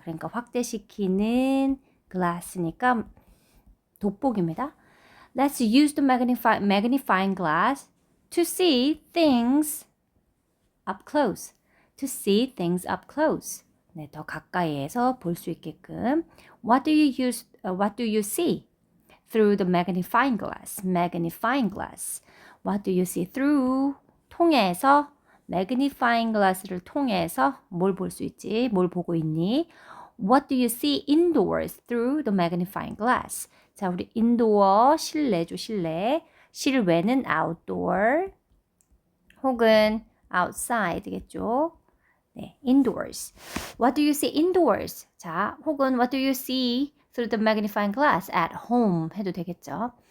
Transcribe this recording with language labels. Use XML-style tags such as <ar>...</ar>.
<ko>그러니까 확대시키는 glass니까 돋보기입니다.</ko> <en>Let's use the magnifying glass to see things up close. To see things up close.</en> <ko>네, 더 가까이에서 볼 수 있게끔.</ko> <en>What do you see through the magnifying glass? Magnifying glass. What do you see through?</en> <ko>통해서 magnifying glass를 통해서 뭘 볼 수 있지? 뭘 보고 있니?</ko> <en>What do you see indoors through the magnifying glass?</en> <ko>자, 우리 indoor 실내죠, 실내. 실외는 outdoor 혹은 outside겠죠.</ko> <en>네, indoors. What do you see indoors?</en> <ko>자, 혹은</ko> <en>what do you see through the magnifying glass at home</en> <ko>해도 되겠죠.</ko>